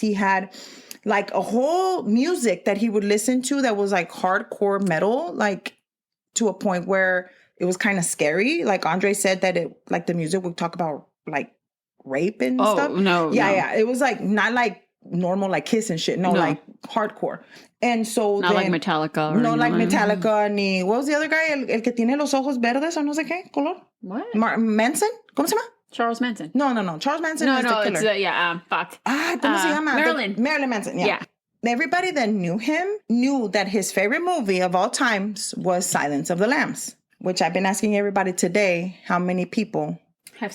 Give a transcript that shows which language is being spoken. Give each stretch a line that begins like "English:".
English: He had like a whole music that he would listen to that was like hardcore metal, like to a point where it was kind of scary. Like Andre said that the music would talk about like rape and stuff. No. Yeah. It was like not like normal like Kiss and shit. No, like hardcore. And so not like Metallica. Or like Metallica ni what was the other guy?
Spanish: El que tiene los ojos verdes o no sé qué color.
English: What?
Spanish: Manson? ¿Cómo se llama?
English: Charles Manson. No. Charles Manson is the killer. It's fuck.
Spanish: ¿Cómo se llama? Marilyn Manson.
English: Yeah. Everybody that knew him knew that his favorite movie of all times was Silence of the Lambs, which I've been asking everybody today how many people have